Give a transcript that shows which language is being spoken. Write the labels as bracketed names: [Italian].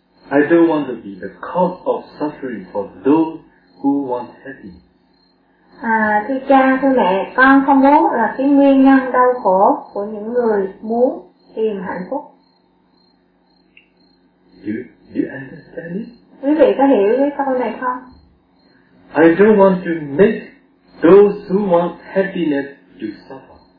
[English] I don't want to be the cause of suffering for those who want happiness. [Vietnamese] Thưa cha, thưa mẹ, con không muốn là cái nguyên nhân đau khổ của những người muốn tìm hạnh phúc. [English] You understand it? [Vietnamese] Quý vị có hiểu cái câu này không? [English] I don't want to make those who want happiness to suffer.